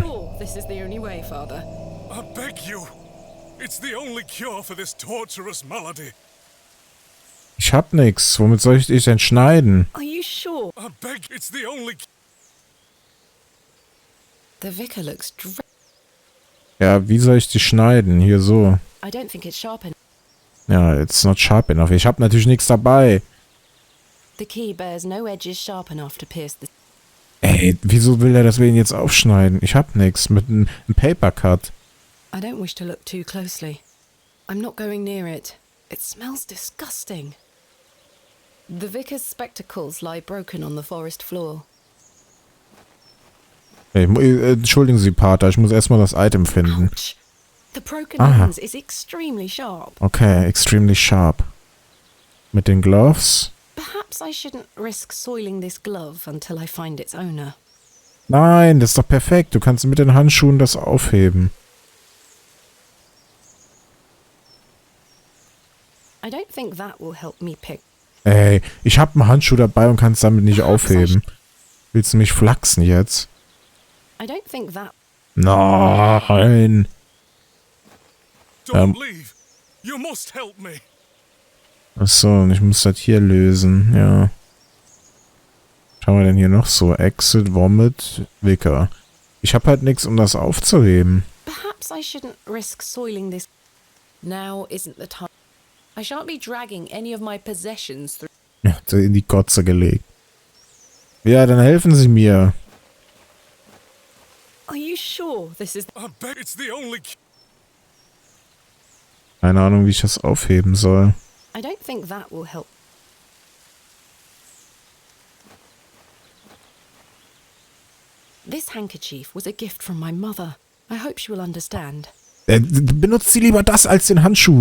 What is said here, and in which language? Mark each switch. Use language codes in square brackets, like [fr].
[en] sure this is the only way, Father? I beg you. It's the only cure for this torturous malady. [de] Ich hab nix. Womit soll ich dich denn schneiden? [en] Are you sure? I beg, it's the only... The vicar looks [de] Ja, wie soll ich dich schneiden? Hier so. [en] I don't think it's sharp enough. Ja, it's not sharp enough. [de] Ich hab natürlich nichts dabei. The key bears no edges sharp enough to pierce the... Ey, wieso will er, dass wir ihn jetzt aufschneiden? Ich hab nix. Mit einem Paper Cut. [en] I don't wish to look too closely. I'm not going near it. It smells disgusting. The vicar's spectacles lie broken on the forest floor. [de] Ey, entschuldigen Sie, Pater. Ich muss erstmal das Item finden. [en] Ouch! The broken [de] Aha. [en] lens is extremely sharp. [de] Okay, [en] extremely sharp. [de] Mit den Gloves? [en] Perhaps I shouldn't risk soiling this glove until I find its owner. [de] Nein, das ist doch perfekt. Du kannst mit den Handschuhen das aufheben. [en] I don't think that will help me pick. [de] Ey, ich hab einen Handschuh dabei und kann es damit nicht aufheben. Willst du mich flachsen jetzt? [en] I don't think that... [de] Nein. [en] Don't leave. You must help me. [de] Achso, und ich muss das hier lösen, ja. Was haben wir denn hier noch so? Exit, Vomit, Vicar. Ich hab halt nichts, um das aufzuheben. [en] Perhaps I shouldn't risk soiling this... Now isn't the time. I shan't be dragging any of my possessions through... [de] Ja, hat sie in die Kotze gelegt. Ja, dann helfen Sie mir. [en] Are you sure this is... I bet it's the only... [de] Keine Ahnung, wie ich das aufheben soll. [en] I don't think that will help. This handkerchief was a gift from my mother. I hope she will understand. [de] Benutzt sie lieber das als den Handschuh.